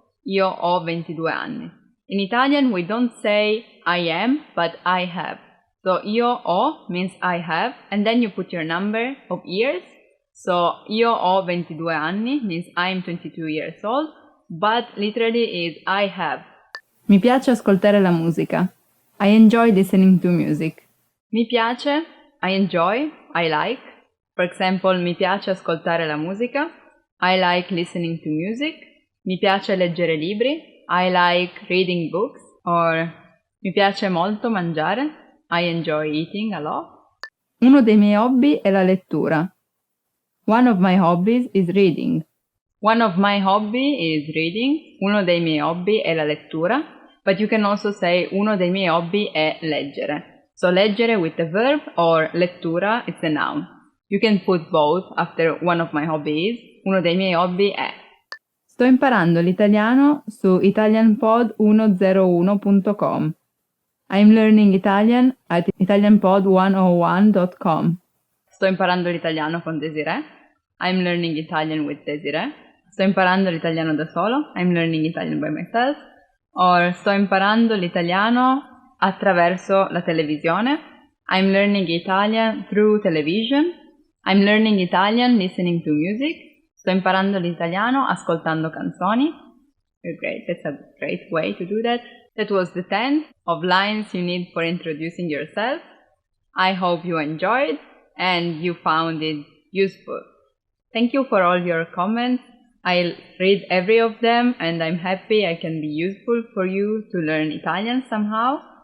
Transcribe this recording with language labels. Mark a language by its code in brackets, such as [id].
[it] Io ho 22 anni. [en] In Italian we don't say I am, but I have. So [it] io ho [en] means I have, and then you put your number of years. So [it] io ho 22 anni [en] means I'm 22 years old, but literally is I have. [it] Mi piace ascoltare la musica. [en] I enjoy listening to music. [it] Mi piace, [en] I enjoy, I like. For example, [it] mi piace ascoltare la musica. [en] I like listening to music. [it] Mi piace leggere libri. [en] I like reading books. Or [it] mi piace molto mangiare. [en] I enjoy eating a lot. [it] Uno dei miei hobby è la lettura. [en] One of my hobbies is reading. One of my hobby is reading. [it] Uno dei miei hobby è la lettura. [en] But you can also say [it] uno dei miei hobby è leggere. [en] So leggere with the verb or lettura, it's a noun. You can put both after one of my hobbies. [it] Uno dei miei hobby è. Sto imparando l'italiano su italianpod101.com. [en] I'm learning Italian at italianpod101.com. [it] Sto imparando l'italiano con Desiree. [en] I'm learning Italian with Desiree. [it] Sto imparando l'italiano da solo. [en] I'm learning Italian by myself. [it] Or sto imparando l'italiano attraverso la televisione. [en] I'm learning Italian through television. I'm learning Italian listening to music. [it] Sto imparando l'italiano ascoltando canzoni. [en] You're great. That's a great way to do that. That was the 10 of lines you need for introducing yourself. I hope you enjoyed and you found it useful. Thank you for all your comments. I'll read every of them and I'm happy I can be useful for you to learn Italian somehow.